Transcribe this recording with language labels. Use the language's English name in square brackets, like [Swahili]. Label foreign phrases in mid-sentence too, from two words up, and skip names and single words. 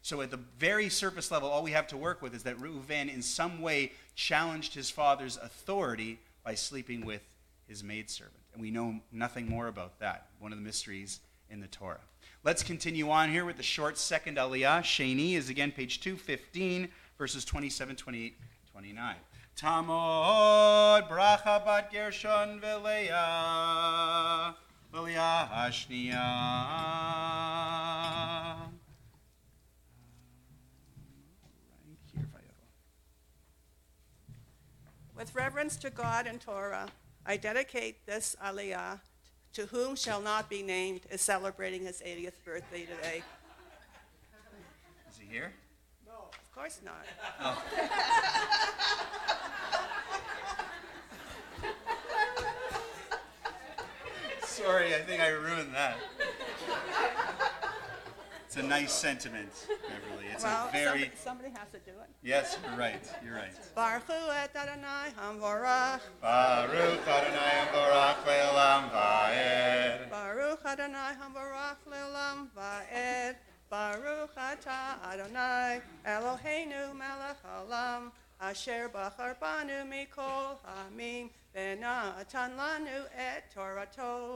[English] So at the very surface level, all we have to work with is that Reuven in some way challenged his father's authority by sleeping with his maidservant. And we know nothing more about that. One of the mysteries in the Torah. Let's continue on here with the short second aliyah. Sheni is again page 215, verses 27, 28, 29. [Hebrew] תעמוד ברכה בת גרשון ולאה השנייה. [English] With reverence to God and Torah, I dedicate this aliyah to whom shall not be named is celebrating his 80th birthday today. Is he here? No. Of course not. Oh. Sorry, I think I ruined that. It's a nice sentiment, Beverly. It's well, a very... somebody has to do it. Yes, you're right. You're right. [Hebrew] ברוך הוא את אדוני המבורך. ברוך אדוני המבורך לעולם ועד. ברוך אדוני המבורך לעולם ועד. ברוך אתה אדוני אלוהינו מלך העולם אשר בחר בנו מכל העמים ונתן לנו את תורתו.